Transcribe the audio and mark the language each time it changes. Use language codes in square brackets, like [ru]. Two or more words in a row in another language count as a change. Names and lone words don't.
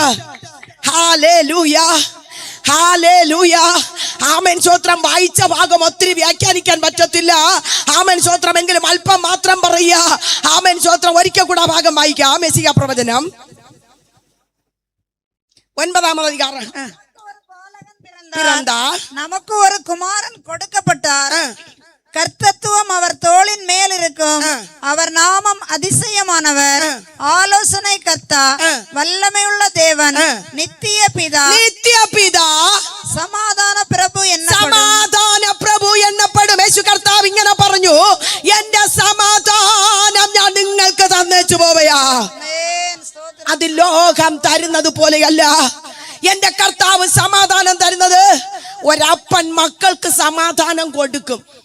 [ml] ഹല്ലേലൂയ, ഹല്ലേലൂയ. ആമേൻ സ്വത്രം. വായിച്ച ഭാഗം ഒത്തിരി വ്യാഖ്യാനിക്കാൻ പറ്റത്തില്ല. ആമേൻ സ്വത്രം എങ്കിലും അല്പം മാത്രം പറയുക. ആമേൻ സ്വത്രം. ഒരിക്കൽ കൂടെ ഭാഗം വായിക്കാം. മെസ്സിയ പ്രവചനം 9-ാം അധികാരം. [ta] நமக்கு ஒரு குமாரன் கொடுக்கப்பட்டார். கர்த்தத்துவம் அவர் தோளின் மேல் இருக்கும். அவர் நாமம் அதிசயமானவர், ஆலோசனை கர்த்தா, வல்லமையுள்ள தேவன், நித்திய பிதா. நித்திய பிதா. [ml] സമാധാന പ്രഭു സമാധാന പ്രഭു എന്നപ്പെടും. യേശു കർത്താവ് ഇങ്ങനെ പറഞ്ഞു, എന്റെ സമാധാനം ഞാൻ നിങ്ങൾക്ക് തന്നേച്ചു പോവയാ. അത് ലോകം തരുന്നത് പോലെയല്ല, എന്റെ കർത്താവ് സമാധാനം തരുന്നത് ഒരപ്പൻ മക്കൾക്ക് സമാധാനം കൊടുക്കും.